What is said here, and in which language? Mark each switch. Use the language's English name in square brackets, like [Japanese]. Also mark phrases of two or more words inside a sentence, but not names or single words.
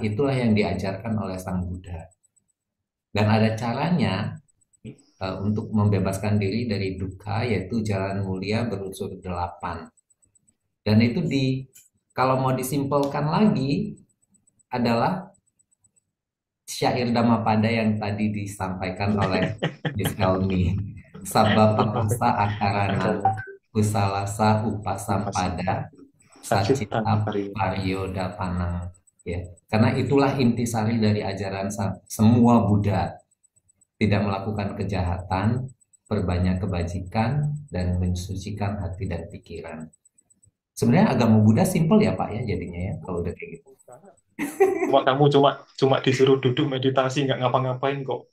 [Indonesian] Itulah yang diajarkan oleh Sang Buddha. Dan ada caranya untuk membebaskan diri dari duka, yaitu jalan mulia berunsur 8. Dan itu kalau mau disimpulkan lagi adalah syair Dhammapada yang tadi disampaikan oleh Miss Helmi. [Pali] Sabba papasa akarana kusalasa upasampada Sacitan sacita pariyodapanang. [Indonesian] Ya, karena itulah intisari dari ajaran semua Buddha. Tidak melakukan kejahatan, berbanyak kebajikan, dan mensucikan hati dan pikiran. Sebenarnya agama Buddha simpel ya Pak ya jadinya ya kalau udah kayak gitu. Kamu cuma disuruh duduk meditasi nggak ngapa-ngapain kok.